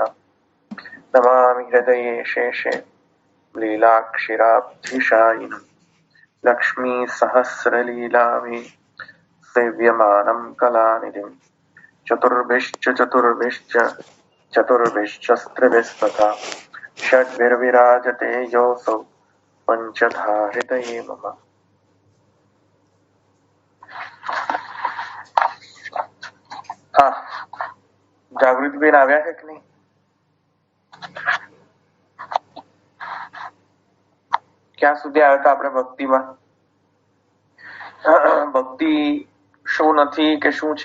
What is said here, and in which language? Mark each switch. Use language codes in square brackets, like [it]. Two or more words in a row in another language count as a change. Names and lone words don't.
[sa] नमामि हृदये शेषे लीलाक्षिराब्धिशायिनं लक्ष्मीसहस्रलीलाभिः सेव्यमानं कलानिधिं चतुर्भिश्च षड्भिर्विराजते योऽसौ पंचधाहृतये मम। [gu] હા, જાગૃતિબેન આવ્યા છે કે નહીં? ક્યાં સુધી આવ્યા હતા આપણે ભક્તિમાં? ભક્તિ શું નથી કે શું છે?